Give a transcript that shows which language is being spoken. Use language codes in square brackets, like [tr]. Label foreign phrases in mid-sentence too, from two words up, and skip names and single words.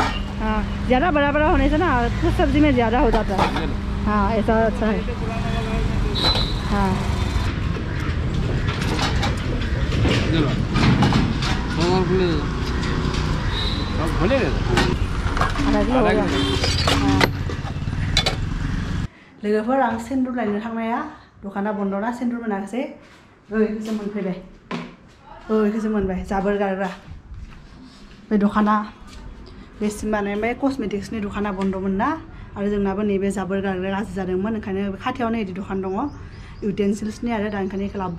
[hi] हाँ ज़्यादा बड़ा बड़ा होने से ना कुछ सब्जी में ज़्यादा हो जाता है हाँ ऐसा अच्छा है हाँ आधा किलो होगा हाँ [brx] लोगोफोर आं सेन्दुर लायनो थांनाया दखाना बन्दना सेन्दुर मोनाखिसै ओइखौसो मोनफैबाय ओइखौसो मोनबाय जाबोर गारग्रा बे दखाना बे माने बे कस्मेटिक्सनि दखाना बन्दमोन ना आरो जोंनाबो नैबे जाबोर गारग्रा गाज्रि जादोंमोन ओंखायनो खाथियावनो इदि दखान दङ इउटेन्सिल्सनि आरो दा ओंखायनो लाबोबाय